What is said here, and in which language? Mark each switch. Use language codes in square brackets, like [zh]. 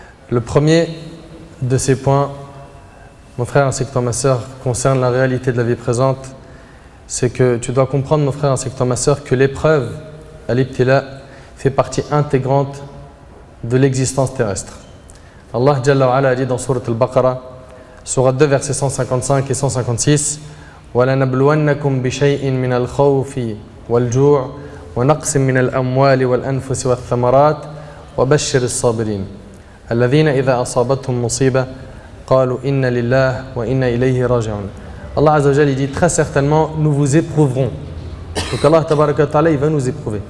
[fr] Le premier de ces points, mon frère ainsi que toi ma sœur, concerne la réalité de la vie présente. C'est que tu dois comprendre, mon frère ainsi que toi ma sœur, que l'épreuve, al-ibtila, fait partie intégrante de l'existence terrestre. Allah Jalla wa Ala a dit dans Sourate Al-Baqarah, Sourate 2, versets 155 et 156, [ar] وَلَنَبْلُوَنَّكُمْ بِشَيْءٍ مِنَ الْخَوْفِ وَالْجُوعِ وَنَقْصٍ مِنَ الْأَمْوَالِ وَالْأَنفُسِ وَالثَّمَرَاتِ وَبَشِّرِ الصَّابِرِينَ الَّذِينَ إِذَا أَصَابَتْهُمْ مُصِيبَةٌ قَالُوا إِنَّ لِلَّهِ وَإِنَّا إِلَيْهِ راجعون. [fr] Allah Azza wa Jalla, il dit très certainement nous vous éprouverons. Donc Allah Tabaraka wa Ta'ala, il va nous éprouver.